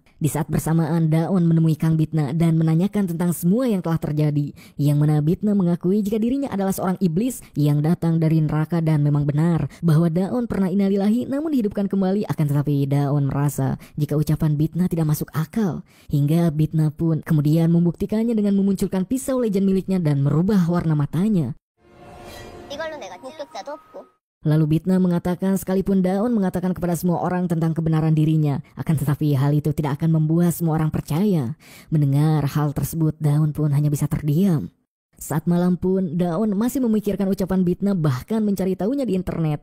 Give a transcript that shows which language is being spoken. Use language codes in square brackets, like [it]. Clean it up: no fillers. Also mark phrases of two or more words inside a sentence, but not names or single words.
[id] Di saat bersamaan, Daon menemui Kang Bitna dan menanyakan tentang semua yang telah terjadi, yang mana Bitna mengakui jika dirinya adalah seorang iblis yang datang dari neraka, dan memang benar bahwa Daon pernah innalillahi namun dihidupkan kembali. Akan tetapi Daon merasa jika ucapan Bitna tidak masuk akal, hingga Bitna pun kemudian membuktikannya dengan memunculkan pisau legend miliknya dan merubah warna matanya. [ko] 이걸로 내가 목격자도 없고. [id] Lalu Bitna mengatakan sekalipun Daon mengatakan kepada semua orang tentang kebenaran dirinya, akan tetapi hal itu tidak akan membuat semua orang percaya. Mendengar hal tersebut, Daon pun hanya bisa terdiam. Saat malam pun Daon masih memikirkan ucapan Bitna, bahkan mencari tahunya di internet.